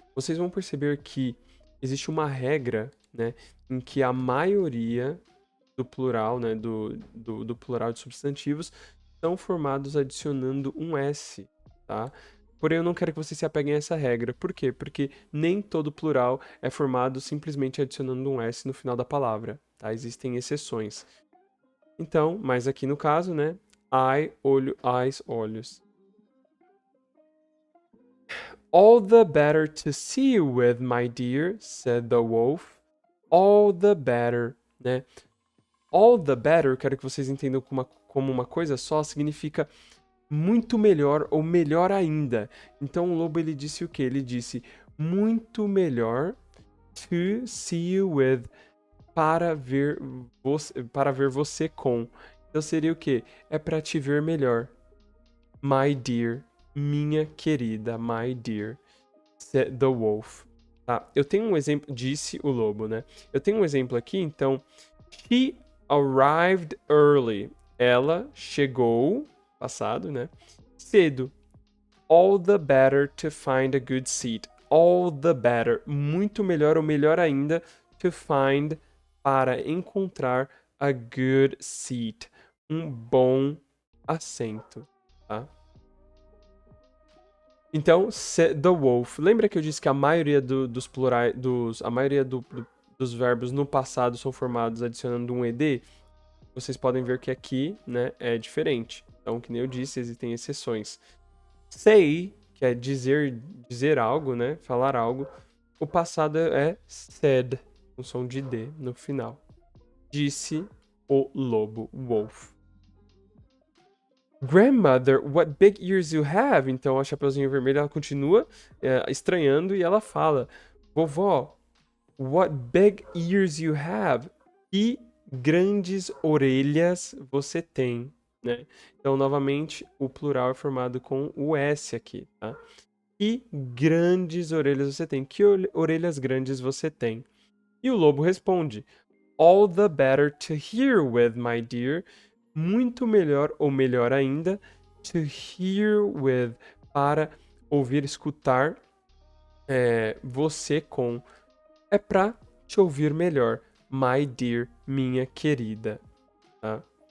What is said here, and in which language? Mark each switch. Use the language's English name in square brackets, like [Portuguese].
[Portuguese] Vocês vão perceber que existe uma regra, né, em que a maioria do plural, né, do plural de substantivos são formados adicionando um S, tá? Porém, eu não quero que vocês se apeguem a essa regra. Por quê? Porque nem todo plural é formado simplesmente adicionando um S no final da palavra, tá? Existem exceções. Então, mas aqui no caso, né, eye, olho, eyes, olhos. [English] All the better to see you with, my dear, said the wolf. All the better, né? All the better, [Portuguese] quero que vocês entendam como uma coisa só, significa muito melhor ou melhor ainda. Então o lobo ele disse o quê? Ele disse muito melhor [English] to see you with, [Portuguese] para ver você com. Então seria o quê? É para te ver melhor. [English] My dear, [Portuguese] minha querida, [English] my dear, said the wolf. [Portuguese] Tá, eu tenho um exemplo, disse o lobo, né? Eu tenho um exemplo aqui, então, [English] she arrived early. [Portuguese] Ela chegou, passado, né? Cedo. [English] All the better to find a good seat. All the better. [Portuguese] Muito melhor ou melhor ainda [English] to find, [Portuguese] para encontrar [English] a good seat. [Portuguese] Um bom assento, tá? Então, [English] said the wolf. [Portuguese] Lembra que eu disse que a maioria dos plurais, a maioria dos verbos no passado são formados adicionando um ed? Vocês podem ver que aqui, né, é diferente. Então, que nem eu disse, existem exceções. Say, que é dizer algo, né, falar algo. O passado é said, com som de D no final. Disse o lobo, wolf. [English] Grandmother, what big ears you have? [Portuguese] Então a Chapeuzinho Vermelho ela continua estranhando e ela fala: Vovó, [English] what big ears you have? [Portuguese] Que grandes orelhas você tem, né? Então novamente o plural é formado com o S aqui, tá? Que grandes orelhas você tem? Que orelhas grandes você tem? E o lobo responde: [English] All the better to hear with, my dear. [Portuguese] Muito melhor ou melhor ainda, [English] to hear with, [Portuguese] para ouvir, escutar você com. É pra te ouvir melhor, [English] my dear, [Portuguese] minha querida. Tá?